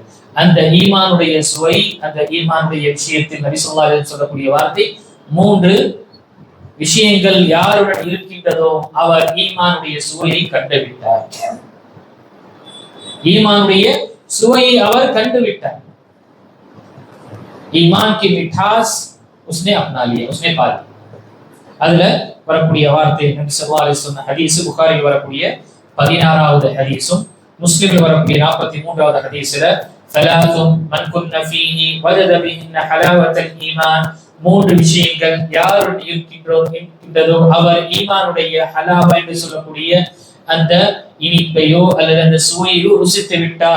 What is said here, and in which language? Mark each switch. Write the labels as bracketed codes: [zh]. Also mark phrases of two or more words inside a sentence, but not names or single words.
[ta] அந்த ஈமானுடைய சுவை, அந்த ஈமானுடைய விஷயத்தில் நபி [ar] صلى الله عليه وسلم [ta] சொல்லக்கூடிய வார்த்தை, 3 விஷயங்கள் யாருடன் இருக்கின்றதோ அவர் ஈமானுடைய சுவையை கண்டுவிட்டார். ஈமானுடைய சுவையை அவர் கண்டுவிட்டார். [hi] ईमान की मिठास उसने अपना लिया, उसने पा ली. [ta] அதுல வரக்கூடிய வார்த்தை நபி [ar] صلى الله عليه وسلم [ta] ஹதீஸ், புகாரியில் வரக்கூடிய 16வது ஹதீஸும் முஸ்லிமில் வரக்கூடிய 43வது ஹதீஸ்ல [ar] ثلاث من كن فيه وجد بهن حلاوة الإيمان, [ta] 3 விஷயங்கள் யாருடன் இருக்கின்றதோ அவர் ஈமானுடைய ஹலாவா என்று சொல்லக்கூடிய அந்த இனிப்பையோ அல்லது அந்த சுவையோ ருசித்து விட்டார்.